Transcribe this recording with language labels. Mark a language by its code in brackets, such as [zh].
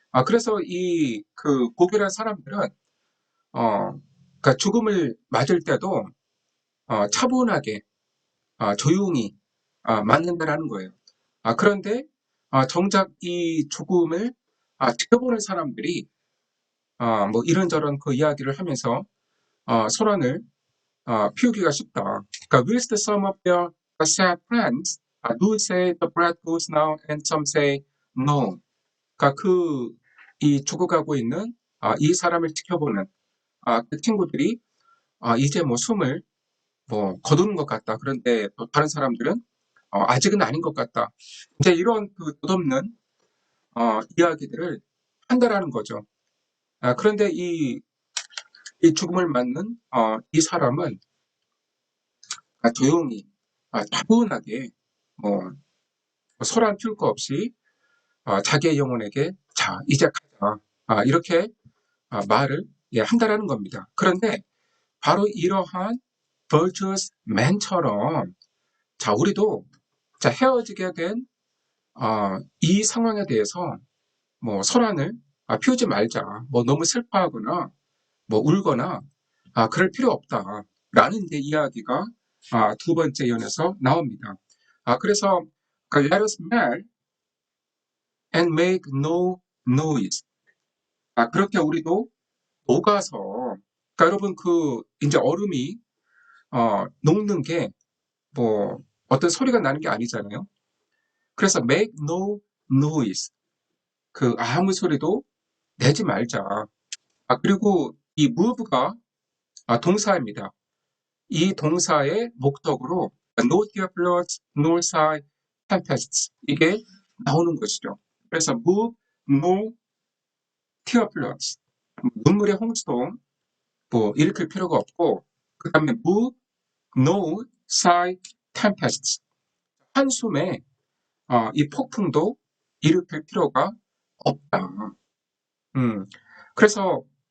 [ko] 그래서 이 고결한 사람들은 그러니까 죽음을 맞을 때도 차분하게 조용히 맞는다라는 거예요. 그런데 정작 이 죽음을 지켜보는 사람들이 뭐 이런저런 이야기를 하면서 소란을 피우기가 쉽다. 그러니까 [en] whilst some of their sad friends do say the breath goes now and some say no. [ko] 그러니까 이 죽어가고 있는 이 사람을 지켜보는 그 친구들이 이제 뭐 숨을 뭐 거두는 것 같다. 그런데 또 다른 사람들은 아직은 아닌 것 같다. 이제 이런 덧없는 이야기들을 한다라는 거죠. 그런데 이 죽음을 맞는 이 사람은 조용히 차분하게 뭐 소란 피울 거 없이 자기의 영혼에게 자 이제 가자 이렇게 말을 한다라는 겁니다. 그런데 바로 이러한 virtuous man처럼 자 우리도 자 헤어지게 된 이 상황에 대해서 뭐 소란을 피우지 말자. 뭐 너무 슬퍼하거나 뭐 울거나 그럴 필요 없다라는 이제 이야기가 두 번째 연에서 나옵니다. 그래서 [en] let us marry and make no noise. [ko] 그렇게 우리도 녹아서 그러니까 여러분 이제 얼음이 녹는 게 뭐 어떤 소리가 나는 게 아니잖아요. 그래서 [en] make no noise. [ko] 아무 소리도 내지 말자. 그리고 이 move가 동사입니다. 이 동사의 목적으로 [en] no tear floods, nor sigh tempests [ko] 이게 나오는 것이죠. 그래서 [en] move, no tear floods [ko] 눈물의 홍수도 뭐 일으킬 필요가 없고 그 다음에 [en] move, no sigh tempests [ko] 한숨에 이 폭풍도 일으킬 필요가 없다. 음, 그래서